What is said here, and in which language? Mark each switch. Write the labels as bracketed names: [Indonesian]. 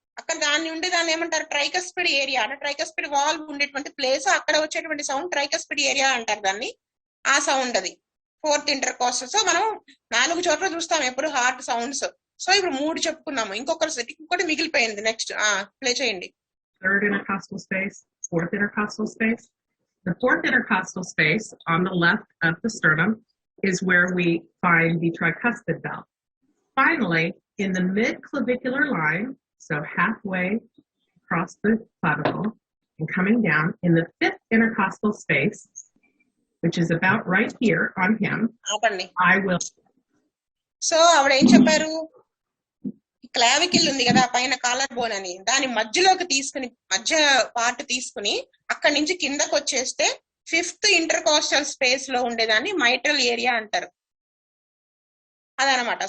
[Telugu] అక్కడ దాన్ని ఏమంటారు? Tricuspid area. అంటే ట్రైకస్పిడ్ వాల్వ్ ఉండేటువంటి ప్లేస్, అక్కడ వచ్చేటువంటి సౌండ్ ట్రైకస్పిడ్ ఏరియా అంటారు దాన్ని. ఆ సౌండ్ అది ఫోర్త్ ఇంటర్ కోస్టల్. సో మనం 4 చోట్ల చూస్తాం ఎప్పుడు హార్ట్ సౌండ్స్. సో ఇప్పుడు 3 చెప్పుకున్నాము, ఇంకొకటి మిగిలిపోయింది. నెక్స్ట్ ప్లే చేయండి. [English] Third intercostal space, fourth intercostal space. The fourth intercostal space on the left of the sternum is where we find the tricuspid valve. Finally, in the mid-clavicular line, so halfway across the clavicle and coming down, in the fifth intercostal space, which is about right here on him, I will. [Telugu] So, ఆవిడ ఏం చెప్పారు? Clavicle ఉంది కదా పైన collar bone అని, దాని మధ్యలోకి తీసుకుని మధ్య పార్ట్ తీసుకుని అక్కడి నుంచి కిందకు వచ్చేస్తే ఫిఫ్త్ ఇంటర్ కోస్టల్ స్పేస్ లో ఉండేదాన్ని మైట్రల్ ఏరియా అంటారు. అదనమాట.